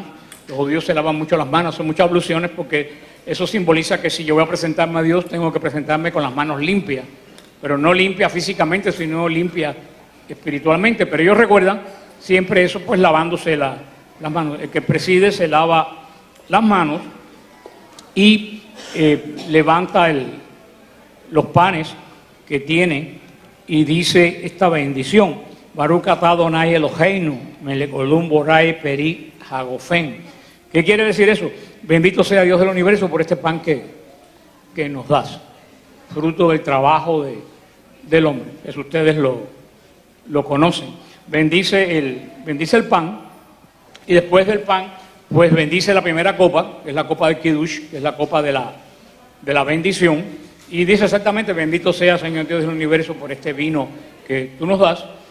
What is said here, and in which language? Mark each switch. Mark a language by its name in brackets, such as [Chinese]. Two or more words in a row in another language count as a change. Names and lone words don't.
[Spanish] Los judíos se lavan mucho las manos, hacen muchas abluciones, porque eso simboliza que si yo voy a presentarme a Dios, tengo que presentarme con las manos limpias, pero no limpias físicamente, sino limpias espiritualmente. Pero ellos recuerdan siempre eso, pues lavándose las manos. El que preside se lava las manos y levanta los panes que tiene y dice esta bendición: [Hebrew] ברוך אתה אדוני אלהינו מלך עולם בורא פרי הגפן. [Spanish] ¿Qué quiere decir eso? Bendito sea Dios del universo por este pan que nos das, fruto del trabajo del hombre. Eso ustedes lo conocen. Bendice el pan, y después del pan pues bendice la primera copa, que es la copa del Kiddush, que es la copa de la bendición, y dice exactamente: bendito sea Señor Dios del universo por este vino que tú nos das.